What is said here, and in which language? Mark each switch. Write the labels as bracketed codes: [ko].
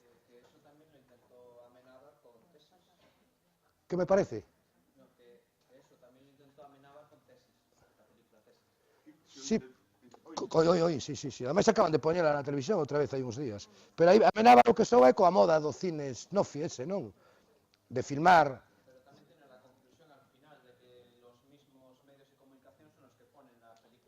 [es] Que eso [gl] tamén [es] lo intentó Amenábar con Tesis. Que me parece? No, que eso [gl] tamén [es] lo intentó Amenábar con Tesis, la película Tesis. Sí, sí. [gl] Ademais acaban de poñela na televisión outra vez hai uns días. Pero aí Amenábar o que sou é coa moda do cine snuffy ese, non? De filmar... [es] Pero [gl] tamén [es] tiene la conclusión al final de que los mismos medios de comunicación son los que ponen la película.